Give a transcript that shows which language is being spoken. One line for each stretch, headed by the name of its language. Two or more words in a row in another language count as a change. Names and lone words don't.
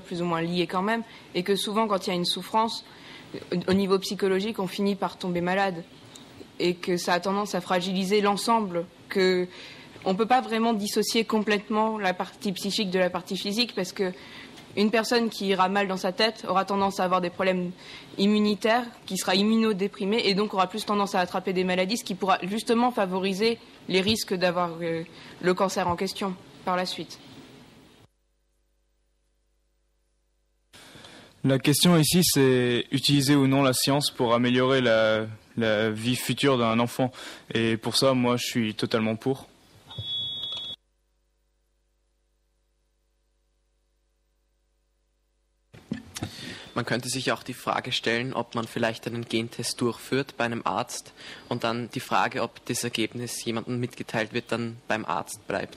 French: plus ou moins liés quand même, et que souvent quand il y a une souffrance, au niveau psychologique, on finit par tomber malade, et que ça a tendance à fragiliser l'ensemble, que on ne peut pas vraiment dissocier complètement la partie psychique de la partie physique, parce que une personne qui ira mal dans sa tête aura tendance à avoir des problèmes immunitaires, qui sera immunodéprimée, et donc aura plus tendance à attraper des maladies, ce qui pourra justement favoriser les risques d'avoir le cancer en question par la suite. La question ici, c'est utiliser ou non la science pour améliorer la vie future d'un enfant. Et pour ça, moi, je suis totalement pour.
German: Man könnte sich auch die Frage stellen, ob man vielleicht einen Gentest durchführt bei einem Arzt und dann die Frage, ob das Ergebnis jemandem mitgeteilt wird, dann beim Arzt bleibt.